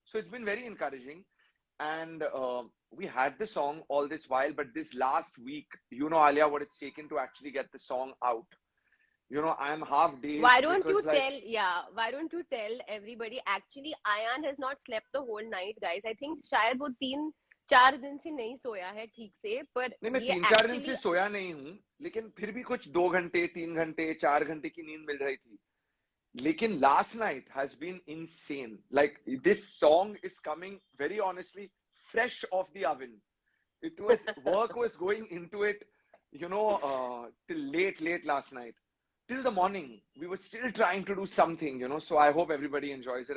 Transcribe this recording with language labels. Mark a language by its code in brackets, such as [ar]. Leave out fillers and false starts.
[en] So it's been very encouraging. And we had the song all this while, but this last week, you know, Alia, what it's taken to actually get the song out. You know, I'm half dazed. Why don't you tell everybody? Actually, Ayan has not slept the whole night, guys. I think [hi] शायद वो 3-4 दिन से नहीं सोया है ठीक से. [en] But [hi] नहीं, मैं 3-4 दिन से सोया नहीं हूँ, लेकिन फिर भी कुछ 2 घंटे, 3 घंटे, 4 घंटे की नींद मिल रही थी. [en] Lekin last night has been insane. Like, this song is coming, very honestly, fresh off the oven. Work was going into it, you know, till late last night. Till the morning, we were still trying to do something, you know. So I hope everybody enjoys it.